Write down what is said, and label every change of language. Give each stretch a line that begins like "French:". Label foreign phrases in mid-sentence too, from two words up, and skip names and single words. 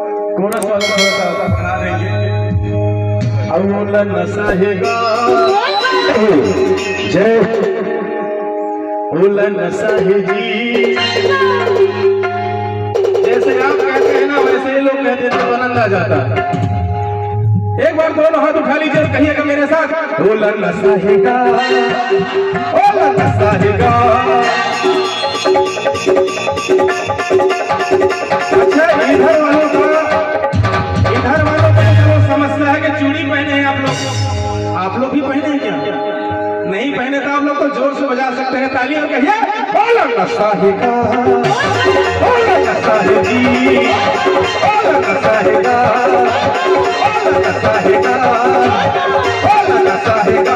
Hindi: कोरस वाला थोड़ा सा बना देंगे। औला नसाहेगा जय औला नसाहेगी। जैसे आप कहते हैं ना वैसे ही लोग कहते हैं तो आनंद आ जाता है। एक बार दोनों हाथ उठा लीजिए, कहिएगा मेरे साथ औला नसाहेगा औला नसाहेगा। अच्छा इधर वालों का जो समस्या है कि चूड़ी पहने हैं आप लोग भी पहने हैं क्या? नहीं पहने तो आप लोग तो जोर से बजा सकते हैं ताली और कहिए औला नसाहेगा औला नसाहेगी औला नसाहेगा औला नसाहेगा औला नसाहेगा।